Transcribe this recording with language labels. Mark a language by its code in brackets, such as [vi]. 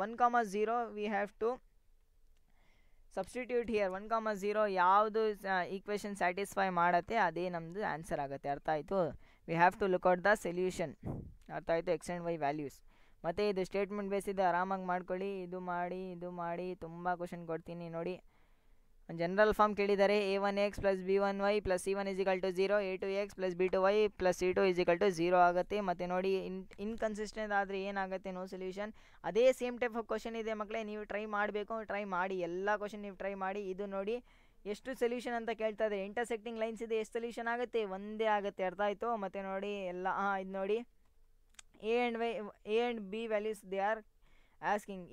[en] 1,0 we have to substitute here. [kn] 1,0 ಯಾವುದು equation satisfy ಮಾಡುತ್ತೆ ಅದೇ ನಮ್ಮದು ಆನ್ಸರ್ ಆಗುತ್ತೆ. ಅರ್ಥ ಆಯಿತು? [en] We have to look out the solution. ಅರ್ಥ ಆಯಿತು? X and Y values. [kn] ಮತ್ತು ಇದು ಸ್ಟೇಟ್ಮೆಂಟ್ ಬೇಸ್ ಇದೆ, ಆರಾಮಾಗಿ ಮಾಡ್ಕೊಳ್ಳಿ. ಇದು ಮಾಡಿ ತುಂಬ ಕ್ವಶನ್ ಕೊಡ್ತೀನಿ ನೋಡಿ. ಜನರಲ್ ಫಾರ್ಮ್ ಕೇಳಿದ್ದಾರೆ. a1x + b1y + c1 = 0, a2x + b2y + c2 = 0 ಆಗುತ್ತೆ. ಮತ್ತು ನೋಡಿ ಇನ್ಕನ್ಸಿಸ್ಟೆಂಟ್ ಆದರೆ ಏನಾಗುತ್ತೆ? [en] No solution. [kn] ಅದೇ ಸೇಮ್ ಟೈಪ್ ಆಫ್ ಕ್ವಶನ್ ಇದೆ ಮಕ್ಕಳೇ, ನೀವು ಟ್ರೈ ಮಾಡಬೇಕು. ಟ್ರೈ ಮಾಡಿ, ಎಲ್ಲ ಕ್ವಶನ್ ನೀವು ಟ್ರೈ ಮಾಡಿ. ಇದು ನೋಡಿ ಎಷ್ಟು ಸೊಲ್ಯೂಷನ್ ಅಂತ ಕೇಳ್ತಾ ಇದೆ. ಇಂಟರ್ಸೆಕ್ಟಿಂಗ್ ಲೈನ್ಸ್ ಇದೆ, ಎಷ್ಟು ಸೊಲ್ಯೂಷನ್ ಆಗುತ್ತೆ? ಒಂದೇ ಆಗುತ್ತೆ. ಅರ್ಥ ಆಯಿತು? ಮತ್ತು ನೋಡಿ ಎಲ್ಲ ಇದು ನೋಡಿ a and b values [en] They are asking.